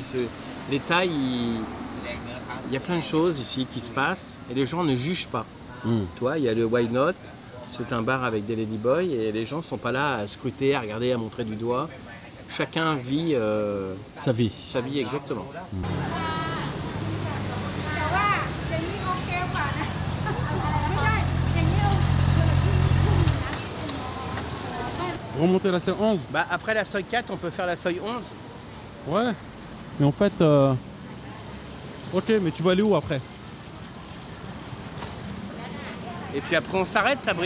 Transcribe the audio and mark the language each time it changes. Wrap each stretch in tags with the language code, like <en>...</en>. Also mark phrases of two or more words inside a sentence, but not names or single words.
<fr>Les Thaïs, il y a plein de choses ici qui se passent et les gens ne jugent pas. Toi, il y a le Why Not, c'est un bar avec des ladyboys et les gens ne sont pas là à scruter, à regarder, à montrer du doigt. Chacun vit Sa vie. sa vie exactement.</fr> <th>แต่ว่าอย่างนี้โอเคกว่านะไม่ใช่อย่างนี้เรา</th> <fr>Remonter la C11? Bah, après la seuil 4, on peut faire la seuil 11. Ouais. Mais en fait, ok, mais tu vas aller où après? Et puis après, on s'arrête, Sabri.</fr>